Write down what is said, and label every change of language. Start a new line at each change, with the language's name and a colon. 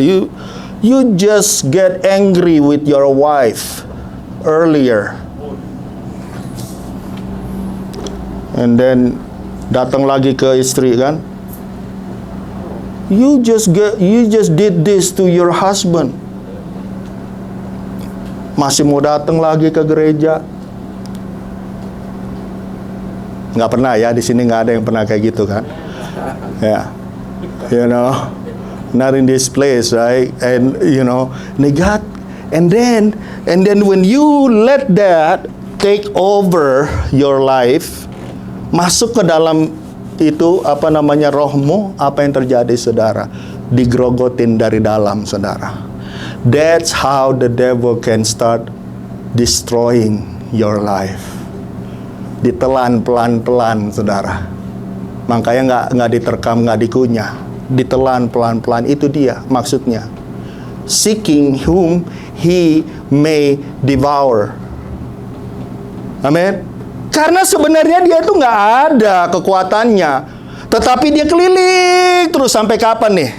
English: You just get angry with your wife earlier. And then
Indonesian: datang lagi ke istri kan?
English: You just did this to your husband.
Indonesian: Masih mau datang lagi ke gereja? Nggak pernah ya, di sini nggak ada yang pernah kayak gitu kan?
English: Ya, you know, not in this place, right? And you know, negat. And then when you let that take over your life,
Indonesian: masuk ke dalam itu rohmu, apa yang terjadi saudara? Digrogotin dari dalam saudara.
English: That's how the devil can start destroying your life.
Indonesian: Ditelan pelan-pelan saudara. Makanya nggak diterkam, nggak dikunyah. Ditelan pelan-pelan, itu dia maksudnya.
English: Seeking whom he may devour.
Indonesian: Amin. Karena sebenarnya dia itu nggak ada kekuatannya, tetapi dia keliling terus sampai kapan nih?